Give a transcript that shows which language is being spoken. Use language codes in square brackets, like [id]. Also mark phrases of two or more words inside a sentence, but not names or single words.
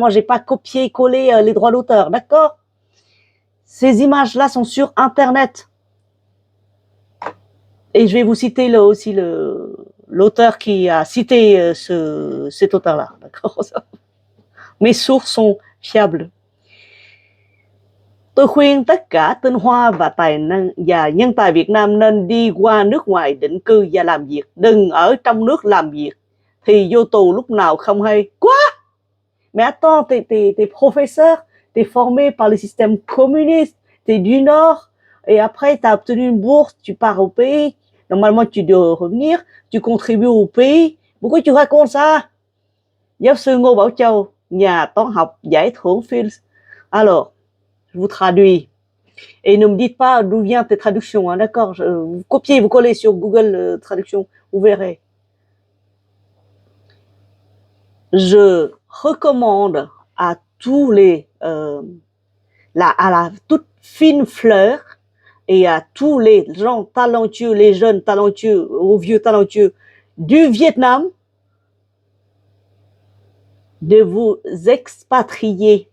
[fr] Moi, j'ai pas copié-collé les droits d'auteur, d'accord? Ces images-là sont sur Internet. Et je vais vous citer là aussi l'auteur qui a cité cet auteur-là, d'accord? Mes sources sont fiables. [vi] Tôi khuyên tất cả tinh hoa và nhân tài Việt Nam nên đi qua nước ngoài định cư và làm việc. Đừng ở trong nước làm việc thì vô tù lúc nào không hay. [fr] Quoi? Mais attends, t'es professeur, t'es formé par le système communiste, t'es du Nord, et après t'as obtenu une bourse, tu pars au pays. Normalement, tu dois revenir, tu contribues au pays. Pourquoi tu racontes ça? [vi] Giáo sư Ngô Bảo Châu, nhà toán học giải thưởng Fields. [fr] Alors, je vous traduis. Et ne me dites pas d'où viennent tes traductions, hein, d'accord? Vous copiez, vous collez sur Google Traduction, vous verrez. Je recommande à tous à la toute fine fleur et à tous les gens talentueux, les jeunes talentueux, aux vieux talentueux du Vietnam, de vous expatrier.